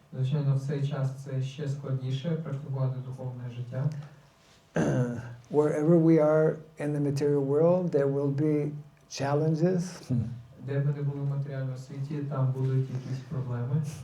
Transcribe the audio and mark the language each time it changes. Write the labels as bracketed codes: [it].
[uk] Звичайно, в цей час це ще складніше практикувати духовне життя. [en] Wherever we are in the material world, there will be challenges. [uk] Де б ми не були в матеріальному світі, там будуть якісь проблеми.